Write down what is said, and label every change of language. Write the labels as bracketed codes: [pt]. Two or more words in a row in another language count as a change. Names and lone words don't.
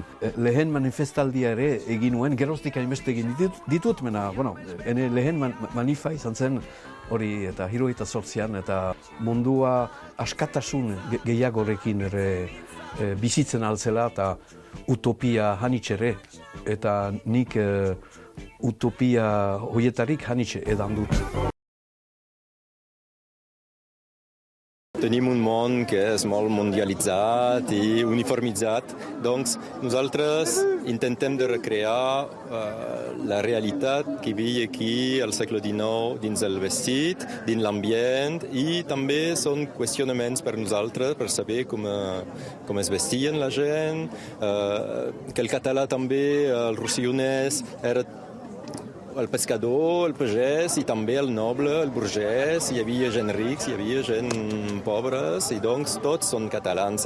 [eu] Lehen manifestaldia ere egin nuen, geroztik hainbeste egin ditut, mena, bueno, ene lehen manifa izan zen hori eta 78an eta mundua askatasun gehiagorekin ere bizitzen altzela eta utopia hanitz ere. Eta nik utopia horietarik hanitz edan dut. [ca] Tenim un món que és molt mundialitzat i uniformitzat, doncs nosaltres intentem de recrear la realitat que hi havia aquí al segle XIX dins el vestit, dins l'ambient, i també són qüestionaments per nosaltres per saber com es vestien la gent, que el català també, el rossellonès, era el pescador, el pagès i també el noble, el burgès, hi havia gent rics, hi havia gent pobres i doncs tots són catalans.